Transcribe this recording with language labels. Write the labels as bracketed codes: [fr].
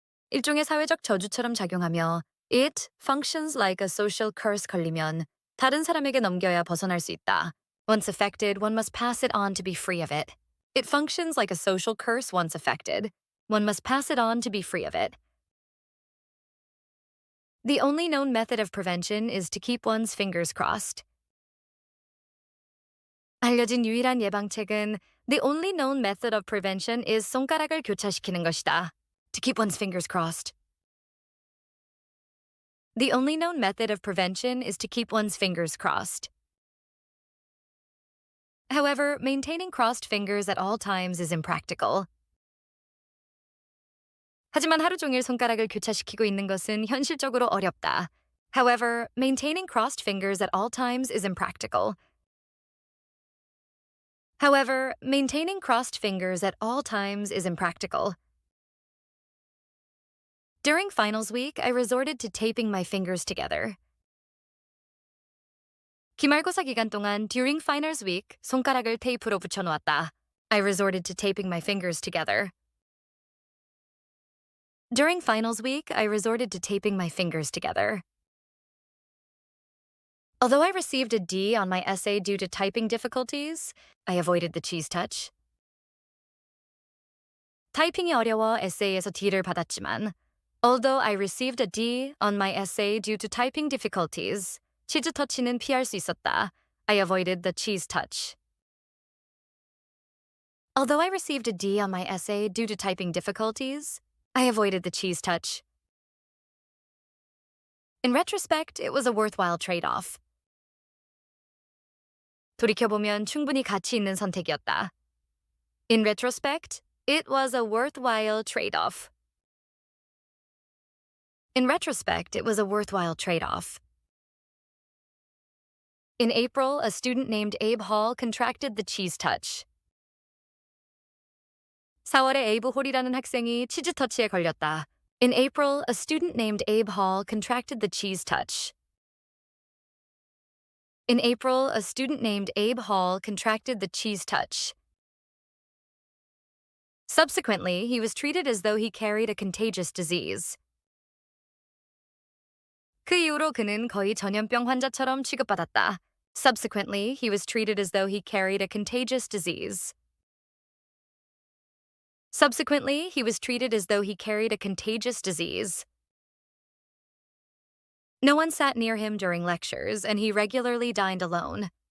[ko] 일종의 사회적 저주처럼 작용하며 [en] it functions like a social curse [ko] 걸리면 다른 사람에게 넘겨야 벗어날 수 있다. [en] Once affected, one must pass it on to be free of it. It functions like a social curse once affected. One must pass it on to be free of it. The only known method of prevention is to keep one's fingers crossed. [ko] 알려진 유일한 예방책은 [en] the only known method of prevention is [ko] 손가락을 교차시키는 것이다. [en] To keep one's fingers crossed. The only known method of prevention is to keep one's fingers crossed. However, maintaining crossed fingers at all times is impractical. [ko] 하지만 하루 종일 손가락을 교차시키고 있는 것은 현실적으로 어렵다. [en] However, maintaining crossed fingers at all times is impractical. However, maintaining crossed fingers at all times is impractical. During finals week, I resorted to taping my fingers together. [ko] 기말고사 기간 동안 [en] during finals week, [ko] 손가락을 테이프로 붙여놓았다. [en] I resorted to taping my fingers together. During finals week, I resorted to taping my fingers together. Although I received a D on my essay due to typing difficulties, I avoided the cheese touch. [ko] 타이핑이 어려워 에세이에서 D를 받았지만, [en] although I received a D on my essay due to typing difficulties, [ko] 치즈 터치는 피할 수 있었다. [en] I avoided the cheese touch. Although I received a D on my essay due to typing difficulties, I avoided the cheese touch. In retrospect, it was a worthwhile trade-off. [ko] 돌이켜보면 충분히 가치 있는 선택이었다. [en] In retrospect, it was a worthwhile trade-off. In retrospect, it was a worthwhile trade-off. In April, a student named Abe Hall contracted the cheese touch. [ko] 4월에 에이브 홀이라는 학생이 치즈 터치에 걸렸다. [en] In April, a student named Abe Hall contracted the cheese touch. In April, a student named Abe Hall contracted the cheese touch. Subsequently, he was treated as though he carried a contagious disease. [ko] 그 이후로 그는 거의 전염병 환자처럼 취급받았다. [en] Subsequently, he was treated as though he carried a contagious disease. Subsequently, he was treated as though he carried a contagious disease. No one sat near him during lectures, and he regularly dined alone.